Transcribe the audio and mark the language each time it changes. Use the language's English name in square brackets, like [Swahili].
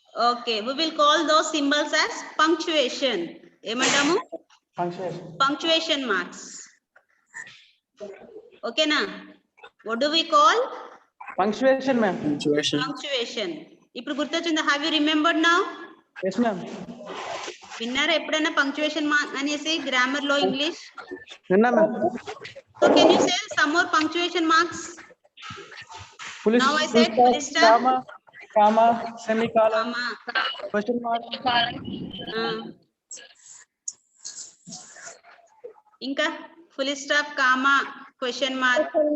[English] Okay, we will call those symbols as punctuation. [Telugu] ఏమంటాము? [English] Punctuation. Punctuation marks. Okay na? What do we call? Punctuation, ma'am. [Telugu] Punctuation. ఇప్పుడు గుర్తొచ్చిందా? [English] Have you remembered now? Yes, ma'am. [Telugu] విన్నారా ఎప్పుడైనా punctuation mark అనేసి grammar లో English? Vinna, ma'am. [English] So can you say some more punctuation marks? Full Now I said full stop, comma, semicolon, comma. question mark. ఇంకా full stop, comma, question mark,